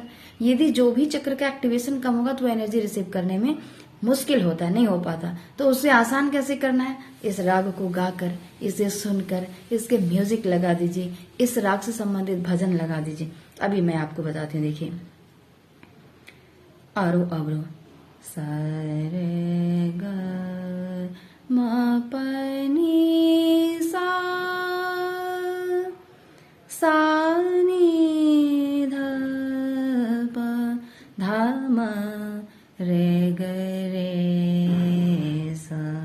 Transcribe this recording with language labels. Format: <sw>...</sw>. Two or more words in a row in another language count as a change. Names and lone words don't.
<hi>यदि जो भी चक्र का एक्टिवेशन कम होगा तो</hi> <en>energy receive</en> <hi>करने में मुश्किल होता है, नहीं हो पाता। तो उससे आसान कैसे करना है, इस राग को गाकर, इसे सुनकर, इसके म्यूजिक लगा दीजिए, इस राग से संबंधित भजन लगा दीजिए। अभी मैं आपको बताती हूँ, देखिए आरोह अवरोह सा रे ग म प नी सा नी ध प धा म रे ग रे सा।</hi>